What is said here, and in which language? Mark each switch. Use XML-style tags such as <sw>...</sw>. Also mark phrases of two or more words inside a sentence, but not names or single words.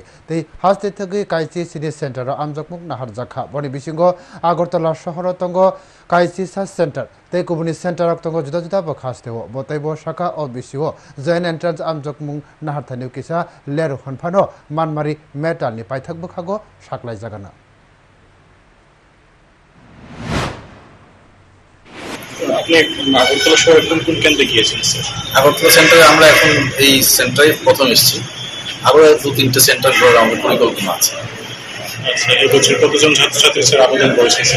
<trp>They Haste Toge Kaichi</trp> <en>City Center</en> <trp>Amjokmung Naharjaka. Boni Bisingo Agortala Shahorotongo Kaichi Center. They Kubuni Center of Tongo Juda Bokasteo, Botebo Shaka or Bisio,</trp> <en>Joint Entrance</en> <trp>Amjokmung Nahartanukisa, Leru Honpano, Manmari, Metal ni Paitak Bukago, Shaklai Zagana.</trp> <bn>আপনি আগরতলা শহরে কোন কোন কেন্দ্রে গিয়েছেন স্যার? আগরতলা সেন্টারে আমরা এখন এই সেন্টারে প্রথম এসেছি, আরো 2-3টে সেন্টার করার আমাদের পরিকল্পনা আছে। আচ্ছা, এবছর কতজন ছাত্রছাত্রী স্যার আবেদন করেছেন?</bn>